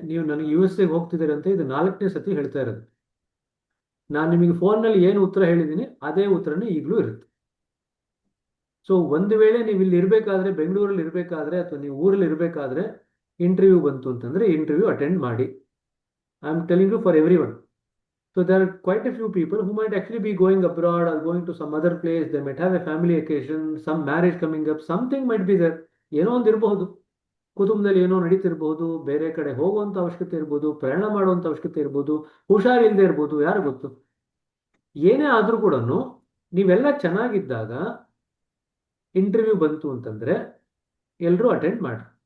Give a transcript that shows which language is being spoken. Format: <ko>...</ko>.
<kn>ನೀವು ನನಗೆ USA ಹೋಗ್ತಿದ್ದೀರ ಅಂತ ಇದು 4ನೇ ಸತಿ ಹೇಳ್ತಾ ಇರೋದು. ನಾನು ನಿಮಗೆ ಫೋನ್ನಲ್ಲಿ ಏನು ಉತ್ತರ ಹೇಳಿದ್ದೀನಿ ಅದೇ ಉತ್ತರನೇ ಈಗಲೂ ಇರುತ್ತೆ. ಸೊ ಒಂದು ವೇಳೆ ನೀವು ಇಲ್ಲಿ ಇರಬೇಕಾದ್ರೆ, ಬೆಂಗಳೂರಲ್ಲಿ ಇರಬೇಕಾದ್ರೆ ಅಥವಾ ನೀವು ಊರಲ್ಲಿ ಇರಬೇಕಾದ್ರೆ ಇಂಟರ್ವ್ಯೂ ಬಂತು ಅಂತಂದ್ರೆ ಇಂಟರ್ವ್ಯೂ ಅಟೆಂಡ್ ಮಾಡಿ.</kn> <en>I am telling you for every one. So there are quite a few people who might actually be going abroad or going to some other place. They might have a family occasion, some marriage coming up, something might be there.</en> <kn>ಏನೋ ಒಂದು ಇರಬಹುದು, ಕುಟುಂಬದಲ್ಲಿ ಏನೋ ನಡೀತಿರ್ಬೋದು, ಬೇರೆ ಕಡೆ ಹೋಗುವಂಥ ಅವಶ್ಯಕತೆ ಇರ್ಬೋದು, ಪ್ರಯಾಣ ಮಾಡುವಂಥ ಅವಶ್ಯಕತೆ ಇರ್ಬೋದು, ಹುಷಾರಿಲ್ಲದೆ ಇರ್ಬೋದು, ಯಾರು ಗೊತ್ತು. ಏನೇ ಆದರೂ ಕೂಡ ನೀವೆಲ್ಲ ಚೆನ್ನಾಗಿದ್ದಾಗ ಇಂಟರ್ವ್ಯೂ ಬಂತು ಅಂತಂದ್ರೆ ಎಲ್ಲರೂ ಅಟೆಂಡ್ ಮಾಡಿ.</kn>